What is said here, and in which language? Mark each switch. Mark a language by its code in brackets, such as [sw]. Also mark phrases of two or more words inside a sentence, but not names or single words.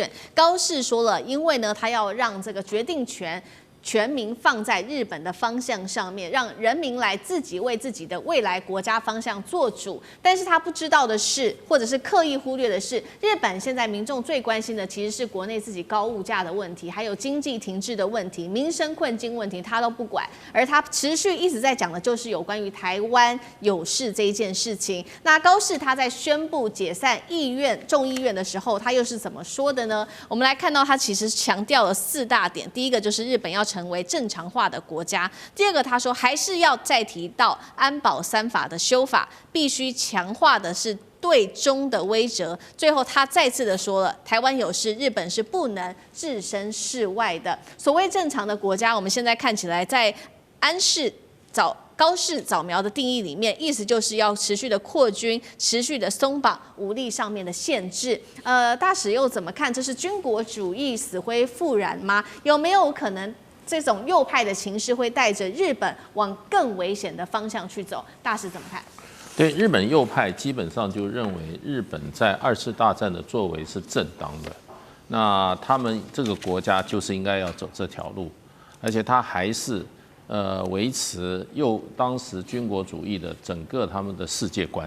[zh] 高市說了，因為呢，他要讓這個決定權全民放在日本的方向上面，讓人民來自己為自己的未来國家方向做主。但是他不知道的是，或者是刻意忽略的是，日本現在民眾最關心的其實是国內自己高物價的問題，還有經濟停滯的問題、民生困境問題，他都不管。而他持續一直在講的就是有關於台灣有事這一件事情。那高市他在宣布解散眾議院的時候，他又是怎麼說的呢？我們來看到他其實強調了4大點，第一個就是日本要成為正常化的國家。第二個，他說還是要再提到安保3法的修法，必須強化的是對中的威懾。最後，他再次的說了，台灣有事，日本是不能置身事外的。所謂正常的國家，我們現在看起來在高市早苗的定義裡面，意思就是要持續的擴軍，持續的鬆綁武力上面的限制。大使又怎麼看？這是軍國主義死灰復燃嗎？有沒有可能這種右派的情勢會帶着日本往更危險的方向去走？大使怎麼看？对，日本右派基本上就認為日本在2次大戰的作為是正當的，那他們這個國家就是應該要走這條路，而且他還是維持當時軍國主義的整個他們的世界觀。